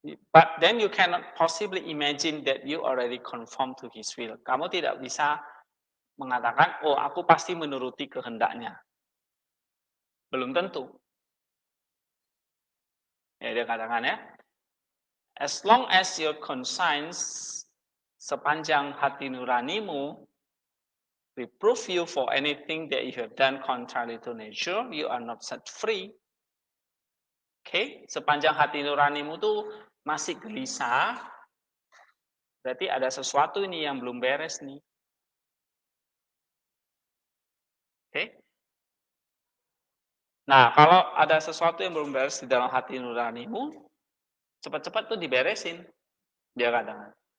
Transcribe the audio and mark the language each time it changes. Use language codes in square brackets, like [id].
[en] But then you cannot possibly imagine that you already conform to His will. [id] Kamu tidak bisa mengatakan, oh aku pasti menuruti kehendaknya. Belum tentu. Ya dia katakan ya, [en] as long as your conscience, [id] sepanjang hati nuranimu, [en] reprove you for anything that you have done contrary to nature, you are not set free. [id] Oke, sepanjang hati nuranimu tuh masih gelisah, berarti ada sesuatu ini yang belum beres nih. Oke. Nah, kalau ada sesuatu yang belum beres di dalam hati nuranimu, cepat-cepat tuh diberesin. Dia katakan.